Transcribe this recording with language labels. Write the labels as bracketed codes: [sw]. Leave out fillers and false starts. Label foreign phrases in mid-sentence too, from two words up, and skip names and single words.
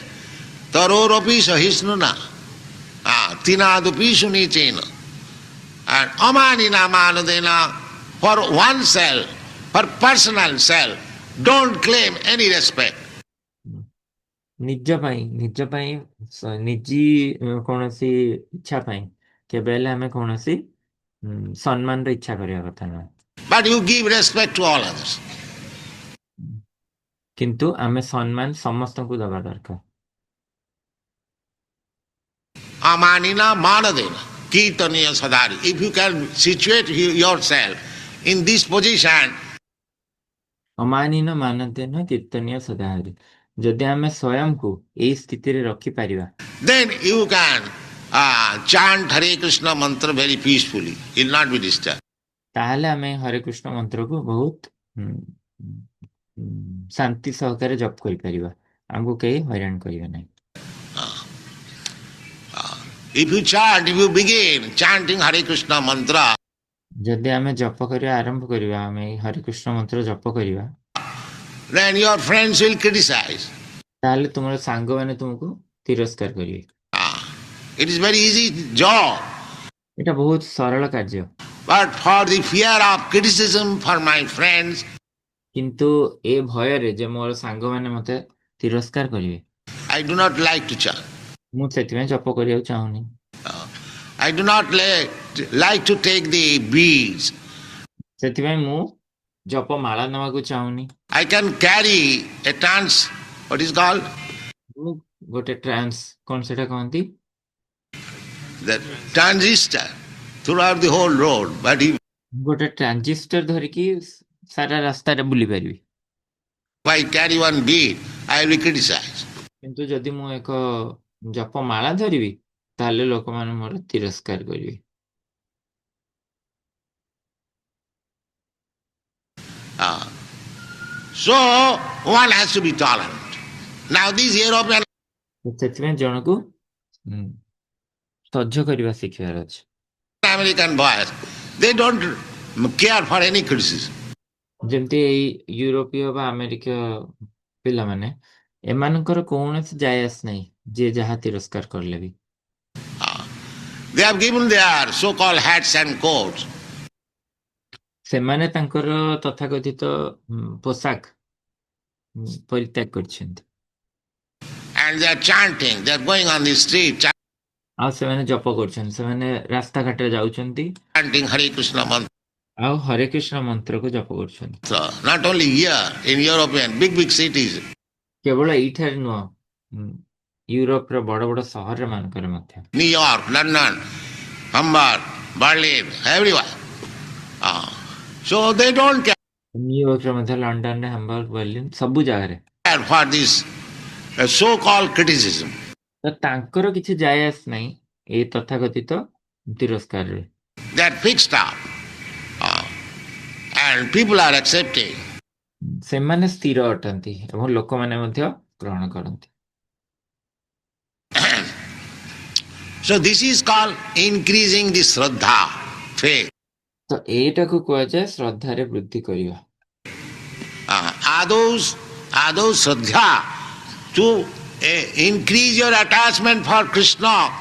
[sa] तरोरपि सहिष्णुना, तृणादपि सुनीचेन, and अमानिना मानदेन, [en] for oneself, for personal self, don't claim any respect. [or] ନିଜ ପାଇଁ ନିଜି କୌଣସି ଇଚ୍ଛା ପାଇଁ କେବେ ହେଲେ ଆମେ କୌଣସି ସମ୍ମାନର ଇଚ୍ଛା କରିବା କଥା ନୁହେଁ, [en] But you give respect to all others. [or] କିନ୍ତୁ ଆମେ ସମ୍ମାନ ସମସ୍ତଙ୍କୁ ଦେବା ଦରକାର। [sa] अमानिना मानदेन, कीर्तनीय सदाहरि. [en] If you can situate yourself in this position, [sa] ଅମାନୀନ ମାନଦେନ କୀର୍ତ୍ତନୀୟ ସଦାହରି, [or] ଯଦି ଆମେ ସ୍ୱୟଂକୁ ଏଇ ସ୍ଥିତିରେ ରଖିପାରିବା, [en] then you can chant Hare Krishna mantra very peacefully. It will not be disturbed. [or] ତାହେଲେ ଆମେ ହରେ କୃଷ୍ଣ ମନ୍ତ୍ରକୁ ବହୁତ ଶାନ୍ତି ସହକାରେ ଜପ କରିପାରିବା, ଆମକୁ କେହି ହଇରାଣ କରିବେ ନାହିଁ। [en] If you begin chanting Hare Krishna mantra, [or] ଯଦି ଆମେ ଜପ କରିବା ଆରମ୍ଭ କରିବା, ଆମେ ହରେ କୃଷ୍ଣ ମନ୍ତ୍ର ଜପ କରିବା, [en] then your friends will criticize. [or] ତାହେଲେ ତୁମର ସାଙ୍ଗମାନେ ତୁମକୁ ତିରସ୍କାର କରିବେ। [en] It is very easy job. [or] ଏଟା ବହୁତ ସରଳ କାର୍ଯ୍ୟ, [en] But for the fear of criticism for my friends, [or] କିନ୍ତୁ ଏ ଭୟରେ ଯେ ମୋର ସାଙ୍ଗମାନେ ମତେ ତିରସ୍କାର କରିବେ, [en] I do not like to chant. [or] ମୁଁ ସେଥିପାଇଁ ଜପ କରିବାକୁ ଚାହୁଁନି। [en] I do not like to take the beads. [or] ସେଥିପାଇଁ ମୁଁ ଜପ ମାଳା ନେବାକୁ ଚାହୁଁନି। [en] I can carry a what is called? [or] ମୁଁ ଗୋଟେ କଣ ସେଟା କହନ୍ତି? [en] The transistor throughout the whole road. But if [or] ଗୋଟେ ଟ୍ରାଞ୍ଜିଷ୍ଟର ଧରିକି ସାରା ରାସ୍ତାରେ ବୁଲି ପାରିବି, [en] I carry one bead, I will be criticized. [or] କିନ୍ତୁ ଯଦି ମୁଁ ଏକ ଜପ ମାଳା ଧରିବି, ତାହେଲେ ଲୋକମାନେ ମୋର ତିରସ୍କାର କରିବେ। [en] So one has to be tolerant. Now these European [or] ସେଥିପାଇଁ ଜଣକୁ ସହ୍ୟ କରିବା ଶିଖିବାର ଅଛି। [en] American boys, they don't care for any criticism. [or] ଯେମିତି ଏଇ ୟୁରୋପୀୟ ବା ଆମେରିକୀୟ ପିଲାମାନେ, ଏମାନଙ୍କର କୌଣସି ଯାଏ ଆସ ନାହିଁ ଯିଏ ଯାହା ତିରସ୍କାର କରିଲେ ବି। [en] They have given their so-called hats and coats. [or] ସେମାନେ ତାଙ୍କର ତଥାକଥିତ ପୋଷାକ ପରିତ୍ୟାଗ କରିଛନ୍ତି। [en] And they are chanting, they are going on the street. [or] ଆଉ ସେମାନେ ଜପ କରୁଛନ୍ତି, ସେମାନେ ରାସ୍ତାଘାଟରେ ଯାଉଛନ୍ତି [en] chanting Hare Krishna mantra. [or] ଆଉ ହରେ କୃଷ୍ଣ ମନ୍ତ୍ରକୁ ଜପ କରୁଛନ୍ତି। [en] Not only here, in European, big cities. [or] କେବଳ ଏଇଠାରେ ନୁହଁ, ୟୁରୋପର ବଡ ବଡ ସହର ମାନଙ୍କରେ ମଧ୍ୟ, [en] New York, London, Hamburg, Berlin, everywhere. So they don't [or] ନ୍ୟୁୟର୍କରେ ମଧ୍ୟ, ଲଣ୍ଡନରେ, ହାମ୍ବର୍ଗ, ବର୍ଲିନ, ସବୁ ଜାଗାରେ। [en] care for this so-called criticism. [or] ତ ତାଙ୍କର କିଛି ଯାଏ ଆସ ନାହିଁ ଏଇ ତଥାକଥିତ ତିରସ୍କାରରେ। [en] They are fixed up. And people are accepting. [or] ସେମାନେ ସ୍ଥିର ଅଟନ୍ତି ଏବଂ ଲୋକମାନେ ମଧ୍ୟ ଗ୍ରହଣ କରନ୍ତି। [en] So this is called increasing the Shraddha, faith. [or] ତ ଏଇଟାକୁ କୁହାଯାଏ ଶ୍ରଦ୍ଧାରେ ବୃଦ୍ଧି କରିବା। [sa] आदौ श्रद्धा, [en] to increase your attachment for Krishna.